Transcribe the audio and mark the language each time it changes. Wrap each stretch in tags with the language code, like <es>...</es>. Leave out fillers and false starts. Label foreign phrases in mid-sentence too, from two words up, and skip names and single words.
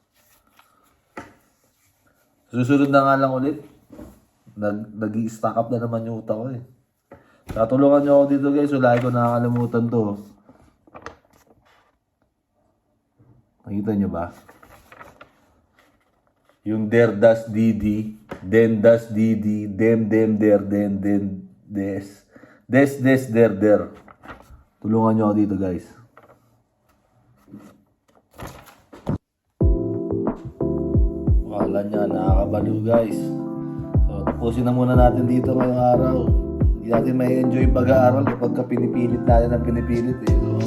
<tl>Susunod na nga lang ulit. Nag-i-</tl> <en>stack up</en> <tl>na naman yung utak ko eh. Tatulungan nyo ako dito guys. So, lagi ko nakakalimutan to. Nakita nyo ba?</tl> <de>Yung der das didi, den das didi, dem der, den des der.</de> <tl>Tulungan nyo ako dito guys. Kala niya, nakakabaliw guys. So, tapusin na muna natin dito ngayong araw. Hindi natin may enjoy pag-aaral kapag ka pinipilit natin ang pinipilit eh.</tl>